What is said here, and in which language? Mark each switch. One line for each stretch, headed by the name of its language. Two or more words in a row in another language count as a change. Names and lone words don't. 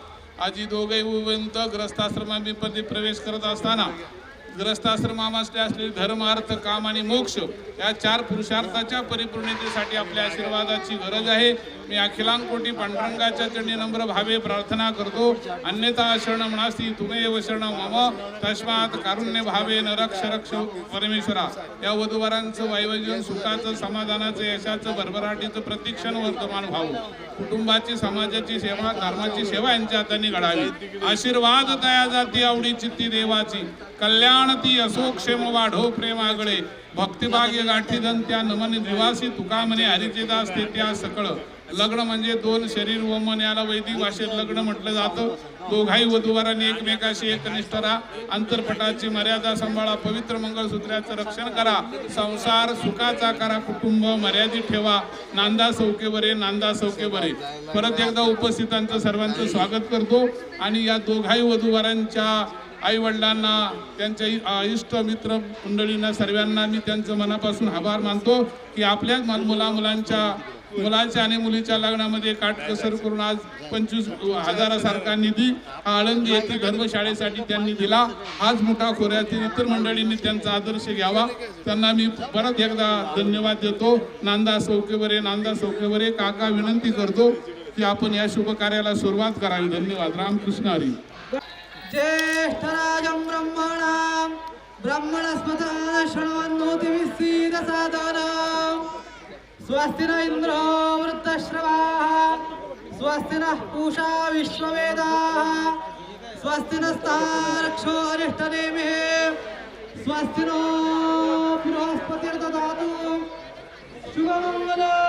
Marathi: आजी दोघे उवंत ग्रस्ताश्रमामध्ये प्रवेश करत असताना ग्रस्ताश्रमामध्ये असलेले धर्म अर्थ काम आणि मोक्ष या 4 पुरुषार्थाच्या परिपूर्णतेसाठी आपल्या आशीर्वादाची गरज आहे. मी अखिलांकोटी पांडुरंगाच्या चरणी नम्र भावे प्रार्थना करतो.
Sanskrit: अन्यथा शरणं नास्ति तुमेव शरणं मम तस्मात् कारुण्य भावेन रक्ष रक्ष परमेश्वरा.
Marathi: या वधूवरांचं वैवाहिक सुखाचं समाधानाचं यशाचं भरभराटीचं प्रतीक्षण वर्तमान व्हावं. कुटुंबाची समाजाची सेवा धर्माची सेवा यांच्या हाताने घडावी. आशीर्वाद तया जाती आवडी चित्ती देवाची कल्याण ती असो क्षेम वाढो प्रेमागळे भक्तिभाग्य गाठीदन त्या नमन निवासी तुका म्हणे हरीचे दास ते त्या सकळ. लग्न म्हणजे दोन शरीर व मन, याला वैदिक भाषेत लग्न म्हटलं जातं. दोघाही वधूवरांनी एकमेकाशी एकनिष्ठ राहा, अंतरपटाची मर्यादा सांभाळा, पवित्र मंगळसूत्राचं रक्षण करा, संसार सुखाचा करा, कुटुंब मर्यादित ठेवा. नांदा सौखे बरे, नांदा सौखे बरे. परत एकदा उपस्थितांचं सर्वांचं स्वागत करतो आणि या दोघाही वधूवरांच्या आई वडिलांना, त्यांच्या इष्ट मित्र मंडळींना, सर्वांना मी त्यांचं मनापासून आभार मानतो की आपल्याच मुलाच्या आणि मुलीच्या लग्नामध्ये काटकसर करून आज 25,000 निधी आळंदी येथील धर्मशाळेसाठी त्यांनी दिला. आज मोठा खोऱ्यातील इतर मंडळींनी त्यांचा आदर्श घ्यावा. त्यांना मी परत एकदा धन्यवाद देतो. नांदा सौखे बरे, नांदा सौखे बरे. काका विनंती करतो की आपण या शुभ कार्याला सुरुवात करावी. धन्यवाद. रामकृष्ण हरी.
Sanskrit: ज्येष्ठराजं ब्रह्मणां ब्रह्मणस्पदान शृण्वन्नोति विसीदसादनम् स्वस्ति न इन्द्रो वृद्धश्रवाः स्वस्ति नः पूषा विश्ववेदाः स्वस्ति नस्तारक्षो अरिष्टनेमिः स्वस्ति नो बृहस्पतिर्ददातु शुभमङ्गल